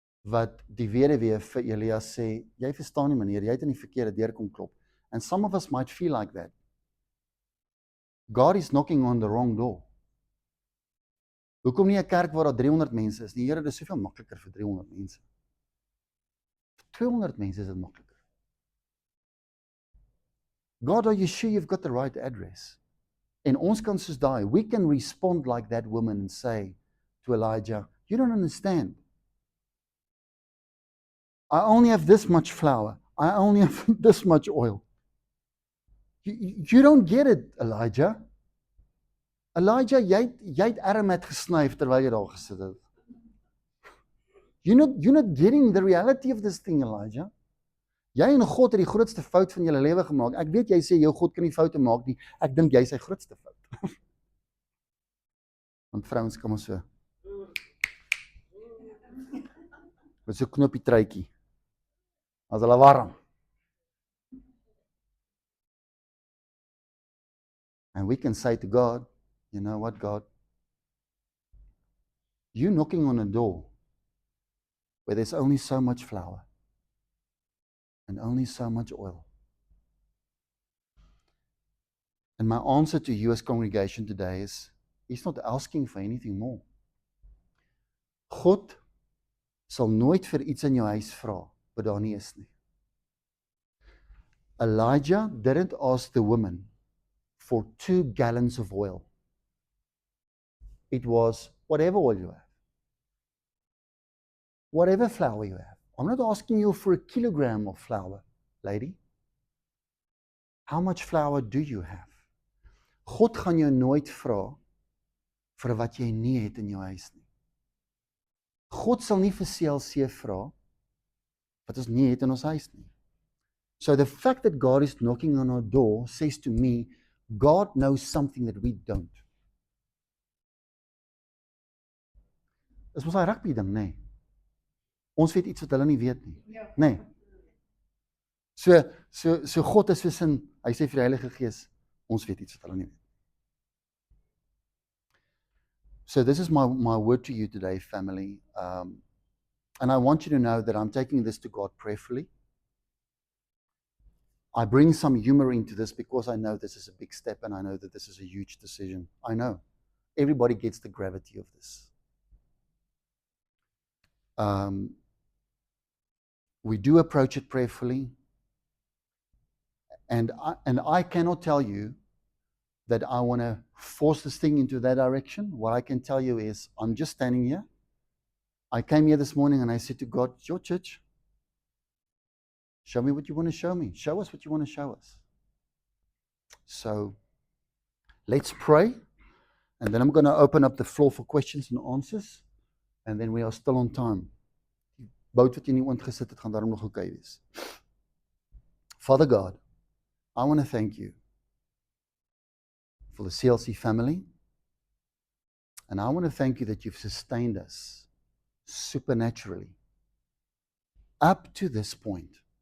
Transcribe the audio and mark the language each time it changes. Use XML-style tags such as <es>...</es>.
<af>Wat die weduwee vir Elia sê, jy verstaan nie meneer, jy het in die verkeerde deur kom klop.</af> <en>And some of us might feel like that. God is knocking on the wrong door.</en> <af>Hoekom nie 'n kerk waar daar 300 mense is? Die Here, dit is soveel makliker vir 300 mense. Vir 200 mense is dit makliker.</af> <en>God, are you sure you've got the right address?</en> <af>En ons kan soos daai,</af> <en>we can respond like that woman and say to Elijah, you don't understand. I only have this much flour. I only have this much oil. You don't get it, Elijah.</en> <af>Elijah, jy het Aramat gesnyf terwyl jy daar gesit het.</af> <en>You're not getting the reality of this thing, Elijah.</en> <af>Jy en God het die grootste fout van julle lewe gemaak. Ek weet jy sê jou God kan nie foute maak nie. Ek dink jy is sy grootste fout. Want vrouens kom ons so. Met so knoppie truitjie. As hulle warm.</af> <en>And we can say to God, you know what, God? You're knocking on a door where there's only so much flour and only so much oil. And my answer to you as congregation today is, He's not asking for anything more.</en> <af>God sal nooit vir iets in jou huis vra wat daar nie is nie.</af> <en>Elijah didn't ask the woman for 2 gallons of oil. It was whatever oil you have. Whatever flour you have. I'm not asking you for a kilogram of flour, lady. How much flour do you have?</en> <af>God gaan jou nooit vra vir wat jy nie het in jou huis nie. God sal nie vir CLC vra wat ons nie het in ons huis nie. So the fact that God is knocking on our door says to me, God knows something that we don't. Dis mos 'n rugby ding, nê? Ons weet iets wat hulle nie weet nie. Nê? So God is soos in, hy sê vir die Heilige Gees, ons weet iets wat hulle nie weet.</af> <en>So this is my word to you today, family. And I want you to know that I'm taking this to God prayerfully. I bring some humor into this because I know this is a big step and I know that this is a huge decision. I know. Everybody gets the gravity of this. We do approach it prayerfully. And I cannot tell you that I want to force this thing into that direction. What I can tell you is, I'm just standing here. I came here this morning and I said to God, it's your church. Show me what you want to show me. Show us what you want to show us. So, let's pray. And then I'm going to open up the floor for questions and answers. And then we are still on time.</en> <af>Die boot wat jy nie oorgesit het, gaan daarom nog okay wees.</af> <en>Father God, I want to thank you for the CLC family. And I want to thank you that you've sustained us supernaturally up to this point.</en>